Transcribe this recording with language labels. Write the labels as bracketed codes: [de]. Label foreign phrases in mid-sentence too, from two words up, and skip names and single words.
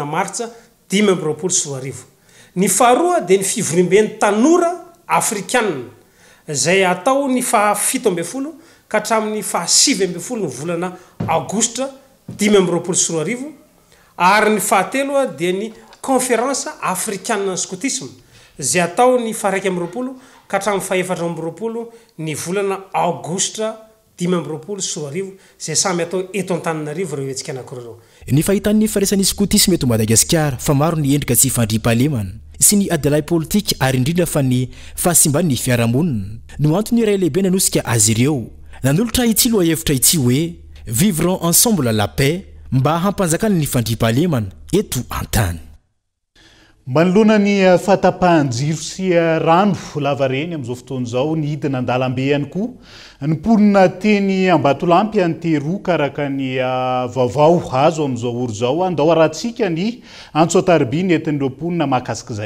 [mg] martsa 2024 ny faharoa dia ny fivoriam-ben'ny tanora afrikanina izay atao ny 17 ka hatramin'ny 17 ny volana aogositra 2024 ary ny fahatelo dia ny conférence africaine scoutisme izay atao ny 1 ka hatramin'ny 4 ny volana aogositra 2024 izay samy atao eto Antananarivo ireo hetsika anankiroa ny fahitan'ny faraisan'ny scoutisme eto Madagasikara fa maro ny endrika tsy fandriam-pahalemana sy ny adilay politika ary indrindra fa ny fahasimban'ny fiarahamonina no antony iray lehibe nanosika azy ireo nanolotra ity lohahevitra ity hoe [fr] vivre ensemble la paix [mg] mba hampanjakana ny fandripahalemana eto antany. Manoloana ny fatapahan-jiro sy rano lavareny amin'izao fotoana izao ny hidina an-dalambe ihany koa ny mponina teny Ambatolampy anteroa karaka ny vaovao azo amin'izao oro izao andao arahantsika ny Antsoatarby ny entin'ireo mponina mahakasika izay.